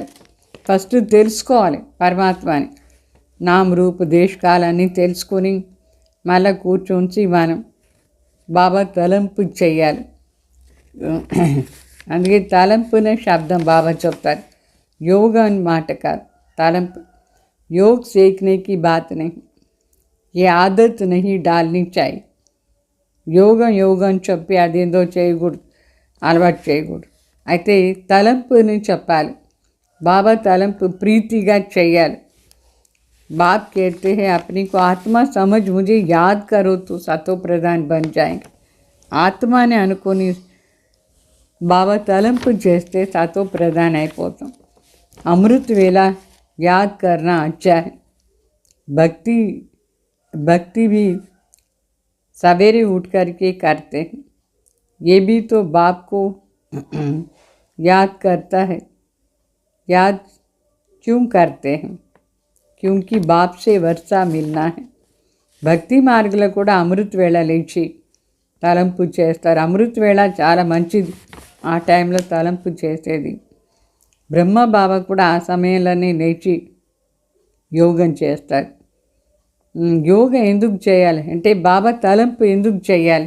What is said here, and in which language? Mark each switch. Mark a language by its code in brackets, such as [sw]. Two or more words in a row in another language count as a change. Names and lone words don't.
[te] ఫస్ట్ తెలుసుకోవాలి పరమాత్మని, నామ రూప దేశకాలన్నీ తెలుసుకొని మళ్ళీ కూర్చొని మనం బాబా తలంపు చెయ్యాలి. అందుకే తలంపునే శబ్దం బాబా చెప్తారు. యోగా అని మాట కాదు, తలంపు. [hi] योग सीखने की बात नहीं, ये आदत नहीं डालनी चाहिए. [te] యోగం చెప్పి అదేందో చేయకూడదు, అలవాటు చేయకూడదు. అయితే తలంపుని చెప్పాలి. బాబా తలంపు ప్రీతిగా చెయ్యాలి. [hi] बाप कहते हैं अपने को आत्मा समझ मुझे याद करो तो सतो प्रधान बन जाएंगे. [te] ఆత్మని అనుకొని బాబా తలంపు చేస్తే [hi] सतो प्रधान [te] అయిపోతాం. [hi] अमृत वेला याद करना अच्छा है. भक्ति भी सवेरे उठ करके करते हैं. ये भी तो बाप को याद करता है. याद क्यों करते हैं? क्योंकि बाप से वर्षा मिलना है. [te] భక్తి మార్గంలో కూడా అమృత వేళ లేచి తలంపు చేస్తారు. అమృత వేళ చాలా మంచిది, ఆ టైంలో తలంపు చేసేది. బ్రహ్మ బాబా కూడా ఆ సమయంలోనే లేచి యోగం చేస్తారు. యోగా ఎందుకు చేయాలి అంటే బాబా తలంపు ఎందుకు చేయాలి?